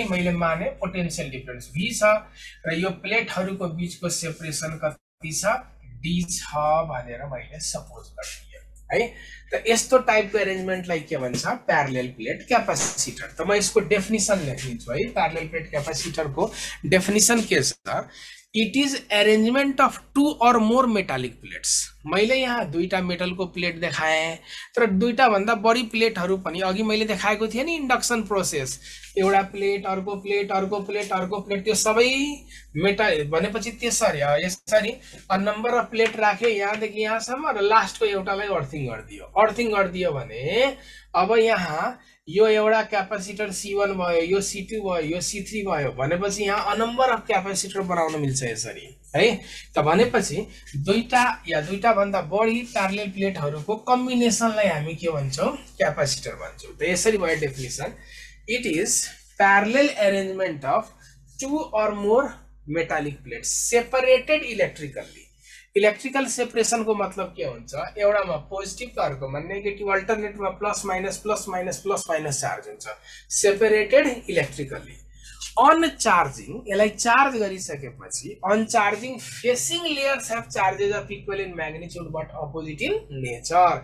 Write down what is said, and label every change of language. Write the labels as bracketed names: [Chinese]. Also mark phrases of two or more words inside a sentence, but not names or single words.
[Nepali] मैले माने [English] potential difference [Nepali] भी छ, र यो प्लेटहरूको बीचको सेपरेसन कति छ, डी छ भनेर मैले सपोज गरिदिएँ है। त यस्तो टाइपको एरेन्जमेन्टलाई के भन्छ, [English] parallel plate capacitor. [Nepali] त म यसको डेफिनिसन लेखिदिन्छु है। [English] parallel plate capacitorको [Nepali] डेफिनिसन के छ, [English] it is arrangement of two or more metallic plates. [Nepali] मैले यहाँ दुईटा मेटलको प्लेट देखाएँ, तर दुईटा भन्दा बढी प्लेटहरू पनि अघि मैले देखाएको थिएँ नि [English] induction process, [Nepali] एउटा प्लेट अर्को प्लेट अर्को प्लेट अर्को प्लेट, त्यो सबै मेटल भनेपछि त्यसरी यसरी [English] number of plate [Nepali] राख्यो यहाँदेखि यहाँसम्म, र लास्टको एउटालाई अर्थिङ गरिदियो। अर्थिङ गरिदियो भने अब यहाँ यो एउटा क्यापेसिटर C1 भयो, यो C2 भयो, यो C3 भयो भनेपछि यहाँ [English] number of capacitor [Nepali] बनाउन मिल्छ यसरी है। त भनेपछि दुईटा या दुईटा भन्दा बढी [English] parallel plateहरूको [Nepali] कम्बिनेसनलाई हामी के भन्छौँ, क्यापेसिटर भन्छौँ। त यसरी भयो डेफिनिसन, [English] it is parallel arrangement of two or more metallic plates separated electrically. electrical separation [Nepali] को मतलब के हुन्छ, एउटामा पोजिटिभ त अर्कोमा नेगेटिभ, अल्टरनेटमा [English] plus minus charge [Nepali] हुन्छ, [English] separated electrically. on charging, [Nepali] यसलाई चार्ज गरिसकेपछि [English] on charging facing layers have charges of equal in magnitude but opposite in nature.